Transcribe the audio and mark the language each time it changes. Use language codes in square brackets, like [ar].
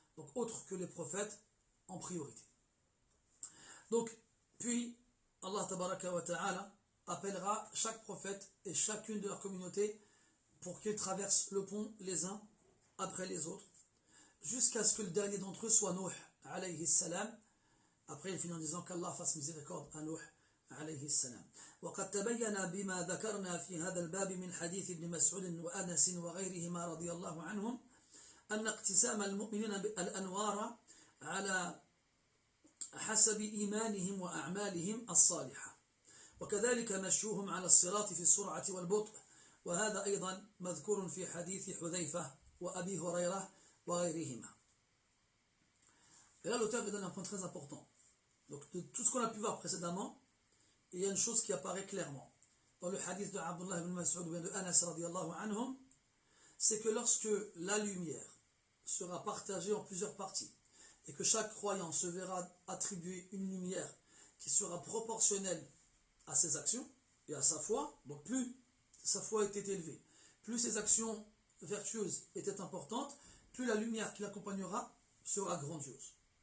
[fr] Donc autre que les prophètes en priorité. Donc puis Allah tabaraka wa ta'ala appellera chaque prophète et chacune de leur communauté pour qu'ils traversent le pont les uns après les autres, jusqu'à ce que le dernier d'entre eux soit Nuh alayhi salam. Après il finit en disant qu'Allah fasse miséricorde à Nuh عليه السلام. [ar] وقد تبين بما ذكرنا في هذا الباب من حديث ابن مسعود وأنس وغيرهما رضي الله عنهم أن اقتسام المؤمنين الأنوار على حسب إيمانهم وأعمالهم الصالحة، وكذلك مشيوهم على الصراط في السرعة والبطء، وهذا أيضا مذكور في حديث حذيفة وأبي هريرة وغيرهما. [fr] Et là l'auteur donne un point très important. Donc de tout ce qu'on a pu voir précédemment, il y a une chose qui apparaît clairement dans le hadith de Abdullah ibn Mas'ud ou de Anas radiyallahu anhum, c'est que lorsque la lumière sera partagée en plusieurs parties et que chaque croyant se verra attribuer une lumière qui sera proportionnelle à ses actions et à sa foi, donc plus sa foi était élevée, plus ses actions vertueuses étaient importantes, plus la lumière qui l'accompagnera sera grandiose.